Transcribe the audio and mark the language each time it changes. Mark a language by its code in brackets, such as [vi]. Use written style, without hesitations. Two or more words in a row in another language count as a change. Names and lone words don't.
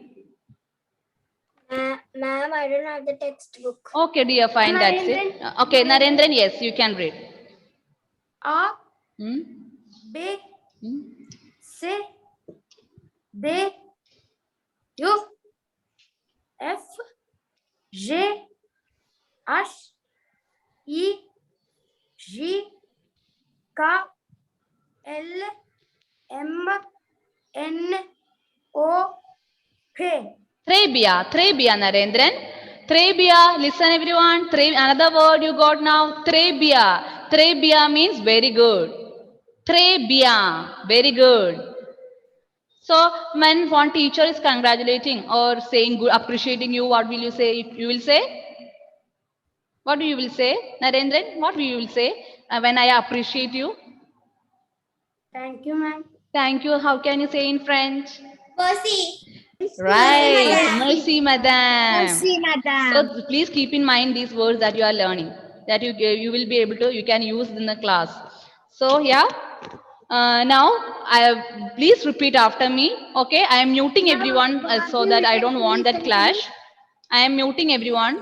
[en] Ma'am, I don't have the textbook. Okay, dear, fine, that's it. Okay, Narendran, yes, you can read. A, Hmm? B, Hmm? C, D, U, F, G, H, I, J, K, L, M, N, O, P. Trebia, Narendran. Trebia, listen everyone. Another word you got now. Trebia. Trebia means very good. Trebia, very good. So when one teacher is congratulating or saying good, appreciating you, what will you say? You will say? What you will say, Narendran? What you will say when I appreciate you? Thank you, ma'am. Thank you. How can you say in French? Mercy. Right. [fr] Merci, madame. Merci, madam. [en] So please keep in mind these words that you are learning, that you will be able to, you can use in the class. So yeah. Now please repeat after me. Okay, I am muting everyone so that I don't want that clash. I am muting everyone.